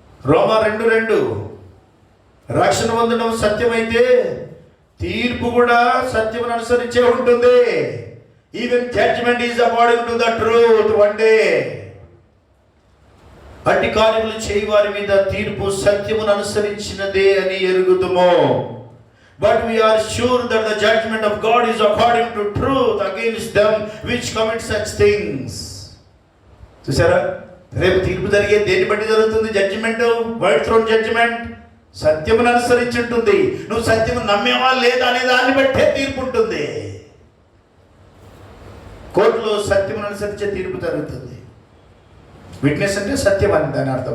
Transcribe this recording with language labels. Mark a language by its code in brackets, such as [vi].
[te] రోమా 2:2 రక్షణ పొందడం సత్యమైతే తీర్పు కూడా సత్యమును అనుసరించే ఉంటుంది. [en] Even judgement is according to the truth. [te] One day అట్టి కార్యములు చేయి వారి మీద తీర్పు సత్యమును అనుసరించినదే అని ఎరుగుదుము. [en] But we are sure that the judgment of God is according to truth against them which commit such things. [te] చూసారా, రేపు తీర్పు జరిగే దేన్ని బట్టి జరుగుతుంది? జడ్జిమెంట్, వైట్ థ్రోన్ జడ్జిమెంట్ సత్యమును అనుసరించి ఉంటుంది. నువ్వు సత్యము నమ్మేవా లేదా అనే దాన్ని బట్టే తీర్పు ఉంటుంది. కోర్టులో సత్యమును అనుసరించే తీర్పు జరుగుతుంది. విట్నెస్ అంటే సత్యం అని దాని అర్థం.